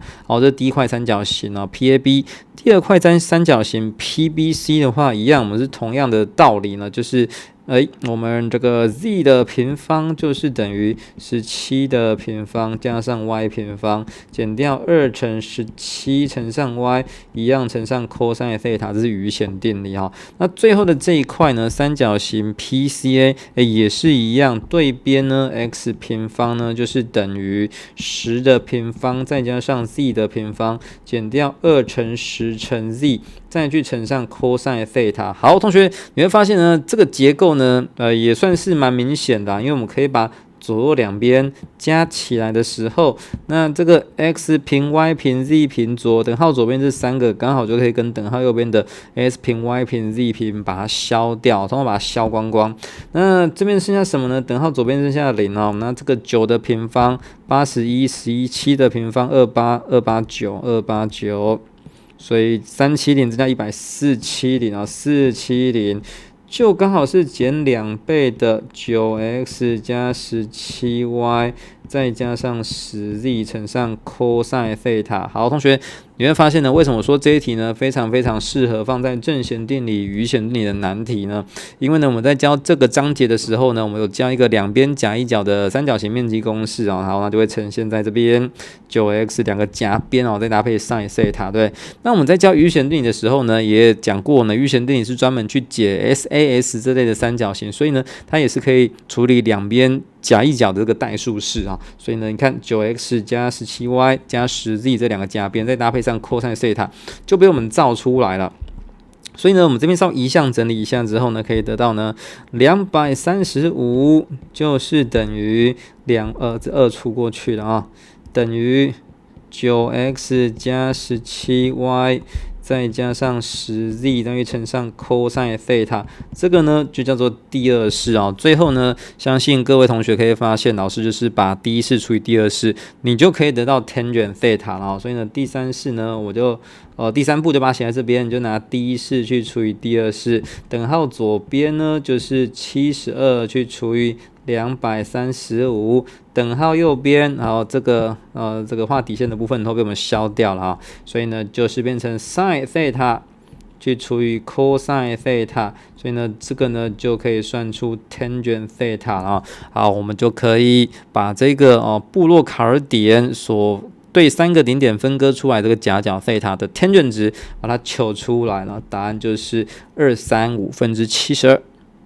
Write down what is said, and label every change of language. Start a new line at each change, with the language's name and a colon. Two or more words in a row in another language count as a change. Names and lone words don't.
Chinese: 好，這是第一塊三角形哦 ，PAB。第二塊三角形 PBC 的話，一樣，我們是同樣的道理呢，就是我們這個 z 的平方就是等於17的平方加上 y 平方減掉2乘17乘上 y， 一樣乘上 cosine θ， 這是餘弦定理哈。那最後的這一塊呢，三角形 PCA 也是一樣，對邊呢 x 平方呢就是等於10的平方再加上 z 的平方減掉2乘10乘 z， 再去乘上 cosine θ。好，同學，你會發現呢，這個結構呢，也算是蠻明顯的，因為我們可以把左右兩邊加起來的時候，那這個 x 平 y 平 z 平左等號左邊這三個剛好就可以跟等號右邊的 s 平 y 平 z 平把它消掉，通通把它消光光。那這邊剩下什麼呢？等號左邊剩下0哦，那這個9的平方81 11 7的平方289，所以370增加100，470啊，470就剛好是減2倍的9x 加17y再加上10z 乘上 cosine theta。好，同學，你會發現呢，為什麼我說這一題呢非常非常適合放在正弦定理與餘弦定理的難題呢？因為呢，我們在教這個章節的時候呢，我們有教一個兩邊夾一角的三角形面積公式啊，好，那就會呈現在這邊 9x 兩個夾邊哦，再搭配 sin theta。對，那我們在教餘弦定理的時候呢，也講過呢，餘弦定理是專門去解 SAS 這類的三角形，所以呢，它也是可以處理兩邊夾一角的這個代數式啊，所以呢，你看 9x 加 17y 加 10z 這兩個夾邊，再搭配上 cosine theta 就被我們造出來了。所以呢，我們這邊稍微移项整理一下之後呢，可以得到呢235就是等於這2除過去了啊，等於 9x 加 17y。再加上10z 等於乘上 cosine theta，這個呢就叫做第二式啊。最後呢，相信各位同學可以發現，老師就是把第一式除以第二式，你就可以得到 tangent theta 了。所以呢，第三式呢，我就第三步就把它写在這邊，你就拿第一式去除以第二式，等號左邊呢就是72去除以235，等號右邊，然後這個畫底線的部分都被我們消掉了啊，所以呢就是變成 sin theta 去除以 cosine theta，所以呢這個呢就可以算出 tangent theta 了啊。好，我們就可以把這個布洛卡爾點所對三個頂點分割出來這個夾角 theta 的 tangent 值，把它求出來了，答案就是235分之72。